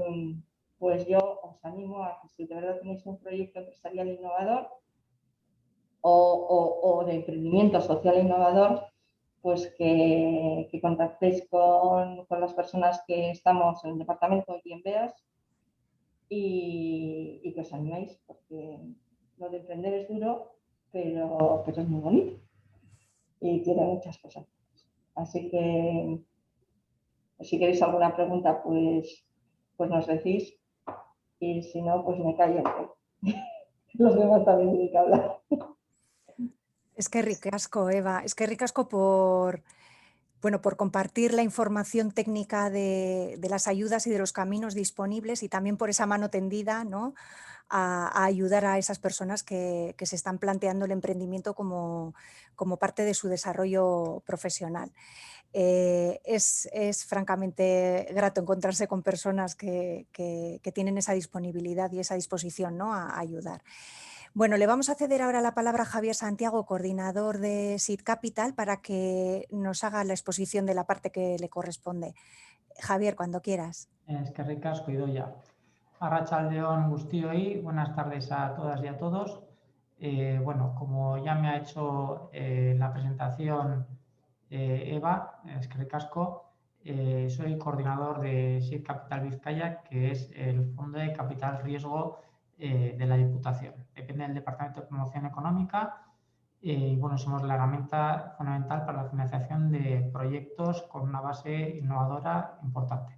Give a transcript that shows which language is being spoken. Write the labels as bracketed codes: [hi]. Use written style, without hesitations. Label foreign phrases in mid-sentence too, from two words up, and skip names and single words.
[es] pues yo os animo a que si de verdad tenéis un proyecto empresarial innovador, o de emprendimiento social e innovador, pues que contactéis con las personas que estamos en el departamento y en BEAS y que os animéis, porque lo de emprender es duro, pero es muy bonito y tiene muchas cosas. Así que si queréis alguna pregunta, pues nos decís, y si no, pues me callo. Los demás también tienen que hablar. [eu] Eskerrik asko, Eva. Eskerrik asko [es] por compartir la información técnica de las ayudas y de los caminos disponibles y también por esa mano tendida, ¿no?, a ayudar a esas personas que se están planteando el emprendimiento como parte de su desarrollo profesional. Es francamente grato encontrarse con personas que tienen esa disponibilidad y esa disposición, ¿no?, a ayudar. Bueno, le vamos a ceder ahora la palabra a Javier Santiago, coordinador de Seed Capital, para que nos haga la exposición de la parte que le corresponde. Javier, cuando quieras. [eu] Eskerrik asko, Idoia. Arratsaldeon guztioi, [es] buenas tardes a todas y a todos. Bueno, como ya me ha hecho la presentación Eva, [eu] eskerrik asko, [es] soy coordinador de Seed Capital Vizcaya, que es el fondo de capital riesgo de la Diputación. Depende del Departamento de Promoción Económica y bueno, somos la herramienta fundamental para la financiación de proyectos con una base innovadora importante.